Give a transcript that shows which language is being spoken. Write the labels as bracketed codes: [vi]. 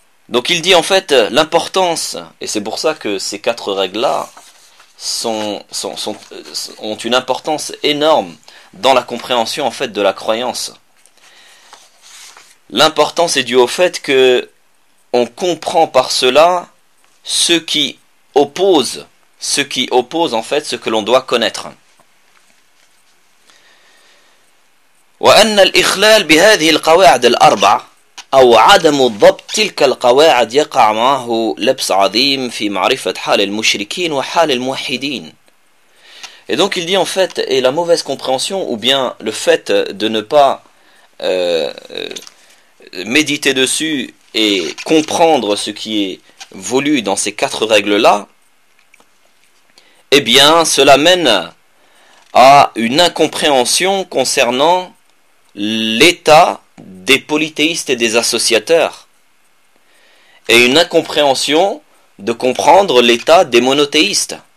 [fr] Donc il dit en fait l'importance, et c'est pour ça que ces quatre règles-là ont une importance énorme dans la compréhension en fait de la croyance. L'importance est due au fait que on comprend par cela ce qui oppose en fait ce que l'on doit connaître. [ar] وأن الإخلال بهذه القواعد الأربع أو عدم الضبط تلك القواعد يقع معه لبس عظيم في معرفة حال المشركين وحال الموحدين. [fr] Et donc il dit en fait, et la mauvaise compréhension ou bien le fait de ne pas méditer dessus et comprendre ce qui est voulu dans ces quatre règles-là, eh bien cela mène à une incompréhension concernant l'état des polythéistes et des associateurs, et une incompréhension de comprendre l'état des monothéistes.